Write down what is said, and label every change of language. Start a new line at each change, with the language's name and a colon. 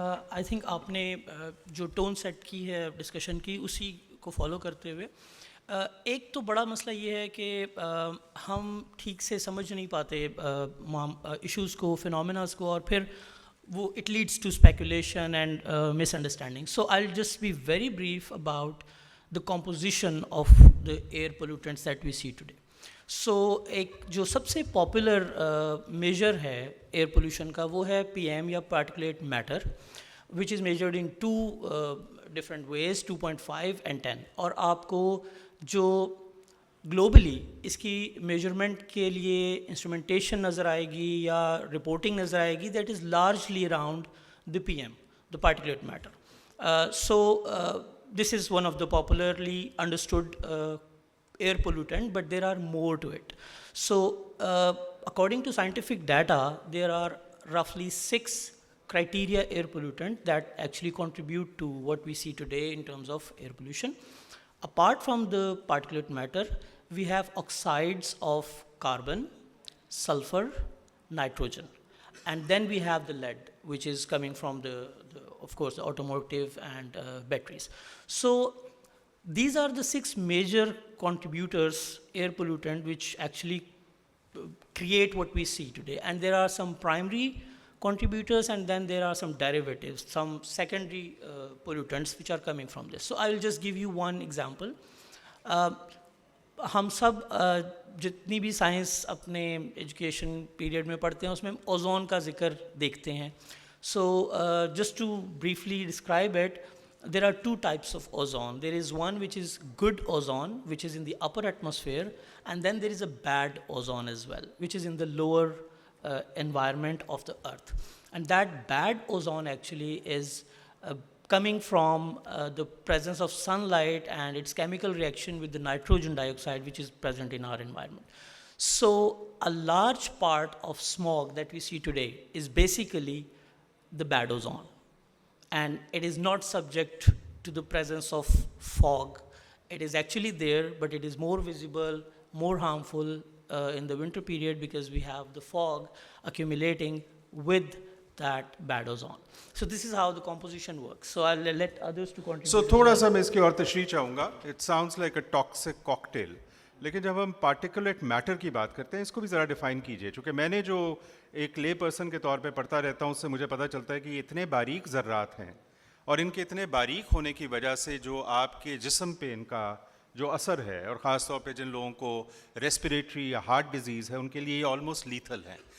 Urdu: I think آپ نے جو ٹون سیٹ کی ہے ڈسکشن کی اسی کو فالو کرتے ہوئے, ایک تو بڑا مسئلہ یہ ہے کہ ہم ٹھیک سے سمجھ نہیں پاتے ایشوز کو, فینومیناز کو, اور پھر وہ
English: It leads to speculation and misunderstanding. So I will just be very brief about the composition of the air pollutants that we see today.
Urdu: So ایک جو سب سے پاپولر میجر ہے ایئر پولوشن کا وہ ہے پی ایم یا پارٹیکولیٹ metre,
English: which is measured in two different ways,
Urdu: 2.5 and 10. اور آپ کو جو گلوبلی اس کی میجرمنٹ کے لیے انسٹرومنٹیشن نظر آئے گی یا رپورٹنگ نظر آئے گی,
English: That is largely around the P M, the particulate matter. So this is one of the popularly understood air pollutant, but there are more to it. So according to scientific data, there are roughly 6 criteria air pollutant that actually contribute to what we see today in terms of air pollution. Apart from the particulate matter, we have oxides of carbon, sulfur, nitrogen, and then we have the lead, which is coming from of course, the automotive and batteries. So these are the 6 major contributors, air pollutant, which actually create what we see today. And there are some primary contributors, and then there are some derivatives, some secondary pollutants which are coming from this. So I will just give you one example.
Urdu: ہم سب جتنی بھی science اپنے education period میں پڑھتے ہیں اس میں ozone کا ذکر دیکھتے ہیں.
English: So just to briefly describe it, there are 2 types of ozone. There is one which is good ozone, which is in the upper atmosphere, and then there is a bad ozone as well, which is in the lower environment of the earth. And that bad ozone actually is coming from the presence of sunlight and its chemical reaction with the nitrogen dioxide which is present in our environment. So a large part of smog that we see today is basically the bad ozone, and it is not subject to the presence of fog. It is actually there, but it is more visible, more harmful in the winter period because we have the fog accumulating with that bad ozone. So this is how the composition works. So I'll let others to contribute.
Urdu: So تھوڑا سا میں اس کی اور تشریح چاہوں گا.
English: It sounds like a toxic cocktail.
Urdu: لیکن جب ہم پارٹیکولیٹ میٹر کی بات کرتے ہیں اس کو بھی ذرا ڈیفائن کیجئے, چونکہ میں نے جو ایک لے پرسن کے طور پہ پڑھتا رہتا ہوں اس سے مجھے پتہ چلتا ہے کہ یہ اتنے باریک ذرات ہیں اور ان کے اتنے باریک ہونے کی وجہ سے جو آپ کے جسم پہ ان کا جو اثر ہے, اور خاص طور پہ جن لوگوں کو ریسپریٹری یا ہارٹ ڈیزیز ہے ان کے لیے یہ آلموسٹ لیتھل ہیں.